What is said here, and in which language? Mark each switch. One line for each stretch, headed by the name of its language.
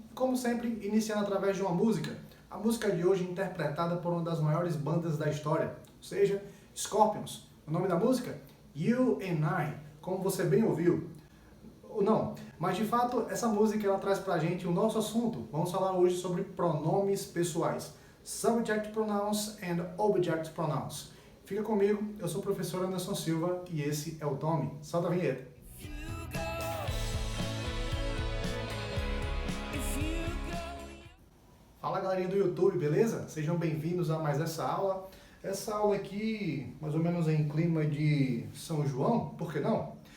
Portuguese: Como sempre, iniciando através de uma música. A música de hoje é interpretada por uma das maiores bandas da história, ou seja, Scorpions. O nome da música? You and I, como você bem ouviu. Não, mas de fato, essa música ela traz pra gente o nosso assunto. Vamos falar hoje sobre pronomes pessoais.
English: Subject pronouns and object pronouns.
Portuguese: Fica comigo, eu sou o professor Anderson Silva e esse é o Tome. Solta a vinheta. Fala galerinha do YouTube, beleza? Sejam bem-vindos a mais essa aula. Essa aula aqui, mais ou menos em clima de São João, por que não?